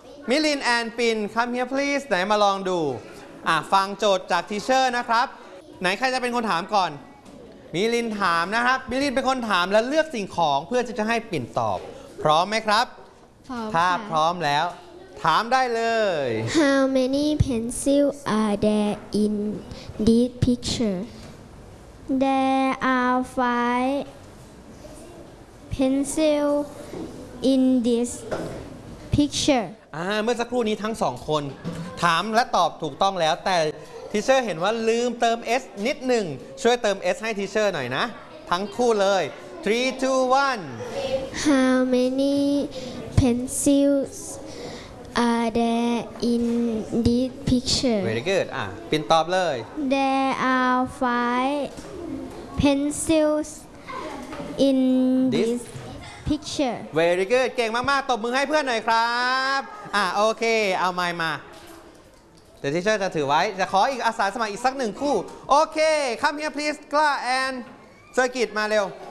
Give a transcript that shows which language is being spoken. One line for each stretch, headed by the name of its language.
Thai: Milin and Pin
English: Come here please
Thai: ไหนมาลองดูฟังโจทย์จากทีเชอร์นะครับไหนใครจะเป็นคนถามก่อนมิลินถามนะครับมิลินเป็นคนถามและเลือกสิ่งของเพื่อจะให้ปิ่นตอบพร้อมไหมครับ พร้อม ค่ะถ้าพร้อมแล้วถามได้เลย
English: How many pencils are there in this picture? There are five pencils in this picture.
Thai: เมื่อสักครู่นี้ทั้ง2คนถามและตอบถูกต้องแล้วแต่ทีเชอร์เห็นว่าลืมเติม S นิดหนึ่งช่วยเติม S ให้ทีเชอร์หน่อยนะทั้งคู่เลย3 2 1
English: How many pencils are there in this picture Very good
Thai: อ่ะปินตอบเลย
English: There are 5 pencils in this picture Very good
Thai: เก่งมากๆตบมือให้เพื่อนหน่อยครับโอเคเอาไมค์มาแต่ทีเชอร์จะถือไว้จะขออีกอาสาสมัครอีกสักหนึ่งคู่โอเคคำเฮียพลีสกล้าแอนเซอร์กิตมาเร็ว